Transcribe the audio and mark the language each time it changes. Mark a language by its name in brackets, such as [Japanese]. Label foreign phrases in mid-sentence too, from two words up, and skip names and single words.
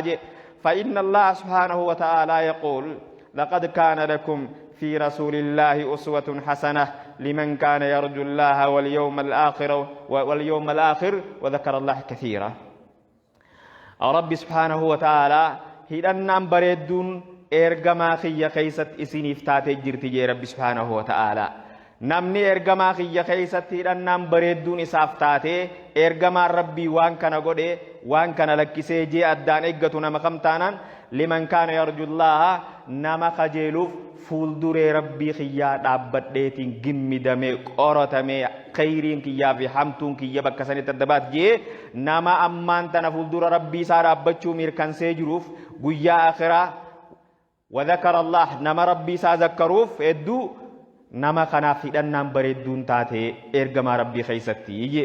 [Arabic] فإن الله سبحانه وتعالى يقول لقد كان لكم في رسول الله أسوة حسنة لمن كان يرجو الله واليوم الآخر وذكر الله كثيرا. ربي سبحانه وتعالى [Oromo] hidhannaan bareedduun ergamaa kiyya keessatti isiniif taatee jirti jee [Arabic] ربي سبحانه وتعالى. [Oromo] Namni ergamaa kiyya keessatti hidhannaan bareedduun isaaf taatee ergamaan Rabbii waan kana godhee waan kana lakkisee jee addaan eeggatu nama kam taanaan [Arabic] لمن كان يرجو الله [Oromo] nama kajeeluuf fuulduree Rabbii kiyyaa dhaabbadheetiin gimmidamee qoratamee khayriin kiyyaa fi hamtuun kiyya bakka sanitti addabaat jee nama ammaan tana fuuldura Rabbii isaa dhaabbachuu mirkansee jiruuf guyyaa akhiraa [Arabic] وذكر الله [Oromo] nama Rabbii isaa zakkaruuf hedduu nama kanaaf hidhannaan bareedduun taate ergamaa Rabbii keessatti.